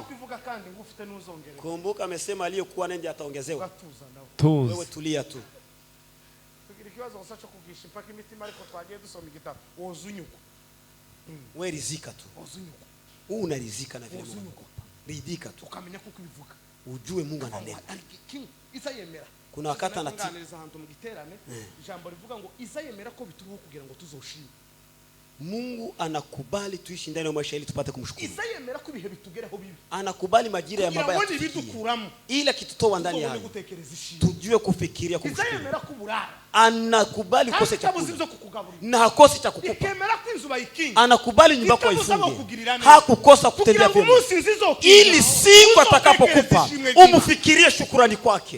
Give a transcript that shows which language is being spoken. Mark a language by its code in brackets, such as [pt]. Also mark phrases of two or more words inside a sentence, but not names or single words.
[sw] Kumbuka amesema aliyekuwa naye ndiye ataongezewa. Wewe tulia tu. Wewe rizika tu. Wewe unarizika na vile Mungu. Ridhika tu. [rn] Ukamenya kuko bivuga. [sw] Ujue Mungu ananena. Kuna wakati anatika [rn] jambo rivuga ngo izayemera ko bituruho kugira ngo tuzoshime. [sw] Mungu anakubali tuishi ndani ya maisha ili tupate kumshukuru. [rn] Izayemera ko bihe bitugereho bibi. [sw] Anakubali majira ya mabaya ila kitutoa ndani ya tujue kufikiria kumshukuru. [rn] Izayemera ko burara. [sw] Anakubali ukose chakula na hakosi cha kukupa. Anakubali nyumba yako ifunge. Hakukosa kutendea vyema. Ili siku atakapokupa umfikirie shukrani kwake.